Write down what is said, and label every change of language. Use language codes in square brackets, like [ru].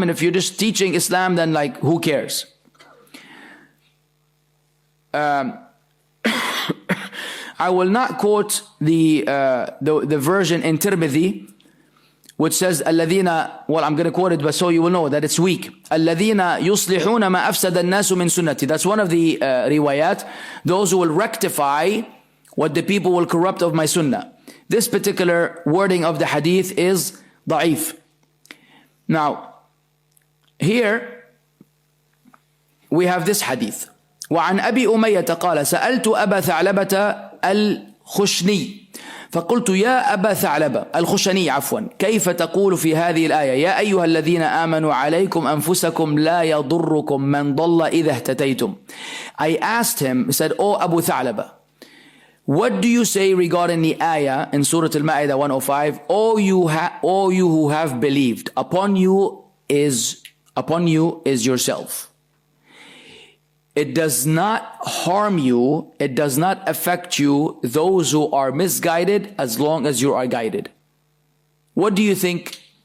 [en] And if you're just teaching Islam, then like, who cares? I will not quote the version in Tirmidhi, which says الذين, well, I'm going to quote it, but so you will know that it's weak. [ar] الذين يصلحون ما أفسد الناس من سنتي. [en] That's one of the riwayat. Those who will rectify what the people will corrupt of my sunnah. This particular wording of the hadith is ضعيف. Now, here we have this hadith. [ar] وعن أبي أمية قال سألت أبا ثعلبة الخشني فقلت يا أبا ثعلبة الخشني عفوا كيف تقول في هذه الآية يا أيها الذين آمنوا عليكم أنفسكم لا يضركم من ضل إذا اهتديتم. [en] I asked him, said, Oh Abu Tha'laba, what do you say regarding the ayah in Surah Al-Ma'idah 105? All you who have believed, upon you is yourself. It does not harm you, it does not affect you, those who are misguided, as long as you are guided. What do you think?